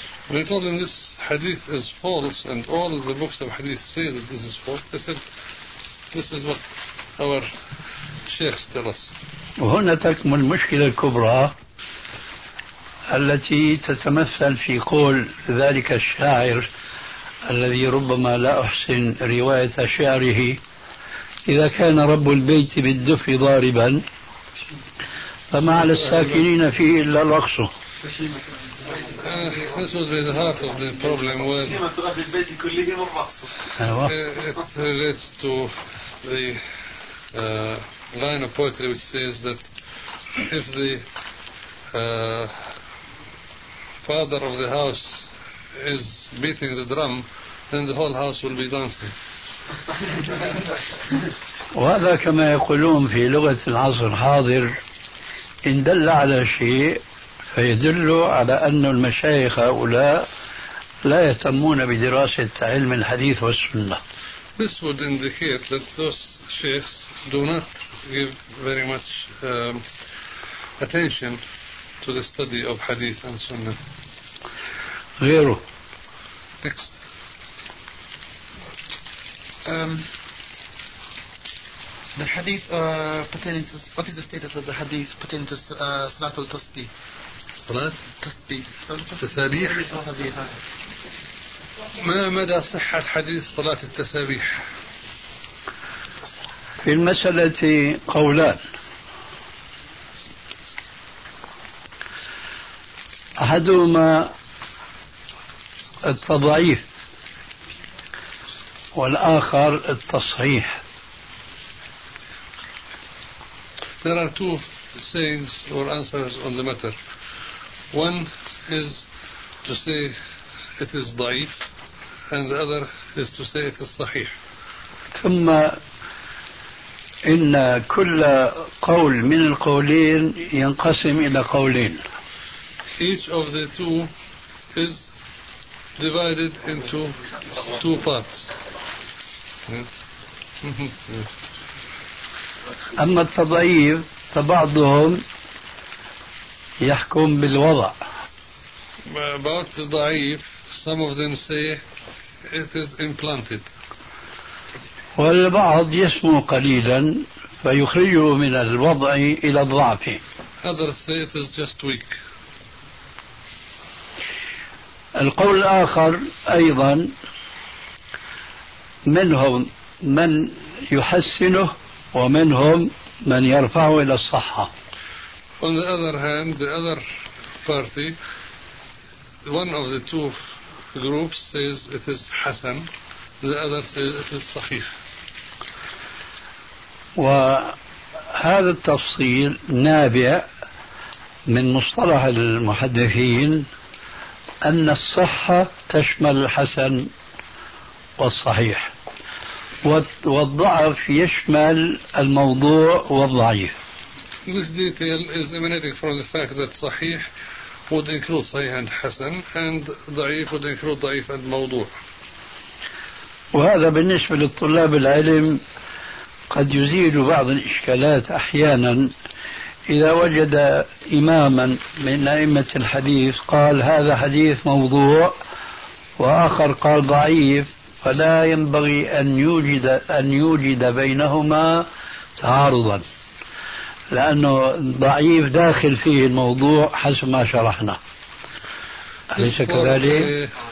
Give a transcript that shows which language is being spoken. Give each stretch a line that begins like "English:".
English: They told him this hadith is false and all of the books of hadith say that this is false. They said this is what our sheikhs tell us.
Arabic: وهنا تكمن المشكلة الكبرى التي تتمثل في قول ذلك الشاعر الذي ربما لا أحسن رواية شعره، إذا كان رب البيت بالدف ضاربا فما على الساكنين فيه إلا الأقصى.
English: This would be the heart of the problem. It relates to the line of poetry which says that if the father of the house is beating the drum, then the whole house will be dancing.
Arabic: وهذا كما يقولون في لغة العصر الحاضر، إن دل على شيء فيدل على أن المشايخ هؤلاء لا يهتمون بدراسة علم الحديث والسنة.
English: This would indicate that those sheikhs do not give very much attention to the study of hadith and sunnah.
Arabic: غيره.
English: Next. The hadith pertaining to what is the status of the hadith pertaining to Salatul Tasbih? Salat? Tasbih.
Arabic: Tasabih. ما مدى صحة حديث صلاة التسابيح؟ في المسألة قولان. أحدهما التضعيف والآخر التصحيح.
English: There are two sayings or answers on the matter. One is to say it is ضعيف and the other is to say it is صحيح.
Arabic: ثم إن كل قول من القولين ينقسم إلى قولين.
English: Each of the two is divided into two parts.
Arabic: أما التضعيف فبعضهم يحكم بالوضع
English: about the da'if, some of them say it is implanted.
Arabic: والبعض يسمو قليلا فيخرجه من الوضع إلى الضعف.
English: Others say it is just weak.
Arabic: القول الآخر أيضا منهم من يحسنه ومنهم من يرفعه إلى الصحة.
English: On the other hand, the other party, one of the two groups says it is حسن, the other says it is صحيح.
Arabic: وهذا التفصيل نابع من مصطلح المحدثين أن الصحة تشمل الحسن والصحيح والضعف يشمل الموضوع والضعيف.
English: This detail is emanating from the fact that صحيح would include صحيح and حسن and ضعيف would include ضعيف and موضوع.
Arabic: وهذا بالنسبة للطلاب العلم قد يزيل بعض الإشكالات أحيانا إذا وجد إماما من أئمة الحديث قال هذا حديث موضوع وآخر قال ضعيف, فلا ينبغي أن يوجد بينهما تعارضا, لأنه ضعيف داخل فيه الموضوع حسب ما شرحنا, أليس كذلك؟